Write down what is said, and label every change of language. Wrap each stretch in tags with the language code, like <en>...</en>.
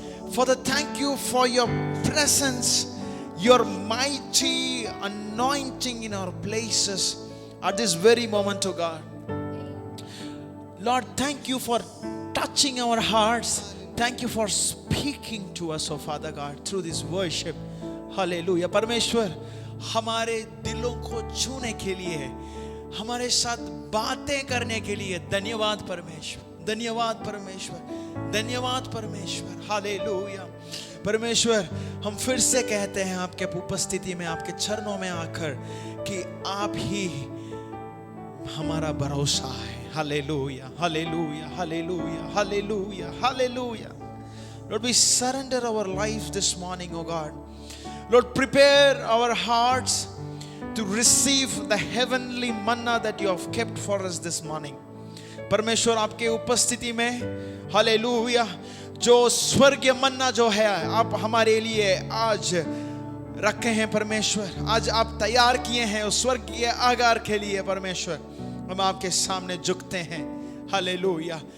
<en>Father, thank you for your presence, your mighty anointing in our places at this very moment, O God. Lord, thank you for touching our hearts. Thank you for speaking to us, O Father God, through this worship. Hallelujah.</en> <hi>परमेश्वर हमारे दिलों को छूने के लिए, हमारे साथ बातें करने के लिए धन्यवाद परमेश्वर, धन्यवाद परमेश्वर, धन्यवाद परमेश्वर। हालेलुया। परमेश्वर, हम फिर से कहते हैं आपके उपस्थिति में, आपके चरणों में आकर कि आप ही हमारा भरोसा है। Hallelujah, hallelujah, hallelujah, hallelujah, hallelujah.</hi> <en>Lord, we surrender our life this morning, O God. Lord, prepare our hearts to receive the heavenly manna that you have kept for us this morning.</en> <hi>परमेश्वर, आपके उपस्थिति में hallelujah जो स्वर्गीय मन्ना जो है आप हमारे लिए आज रखे हैं परमेश्वर, आज आप तैयार किए हैं उस स्वर्गीय आहार के लिए। परमेश्वर, हम आपके सामने झुकते हैं। हालेलुया।</hi>